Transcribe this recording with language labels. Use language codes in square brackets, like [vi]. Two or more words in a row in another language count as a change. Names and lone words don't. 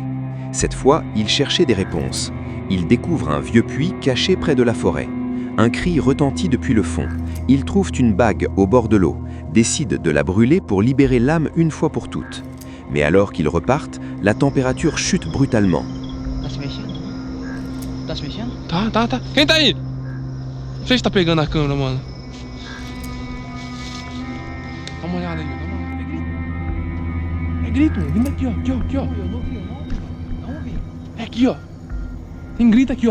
[fr] Cette fois, ils cherchaient des réponses. Ils découvrent un vieux puits caché près de la forêt. Un cri retentit depuis le fond. Ils trouvent une bague au bord de l'eau, décident de la brûler pour libérer l'âme une fois pour toutes. Mais alors qu'ils repartent, la température chute brutalement. [pt] Tá se mexendo? Tá se mexendo? Tá. Quem tá aí? Não sei se tá pegando a câmera, mano. Dá uma olhada aí, dá uma olhada. É grito, mano. Vindo aqui, ó. Aqui, ó. Eu não vi. É aqui, ó. Tem grito aqui, ó.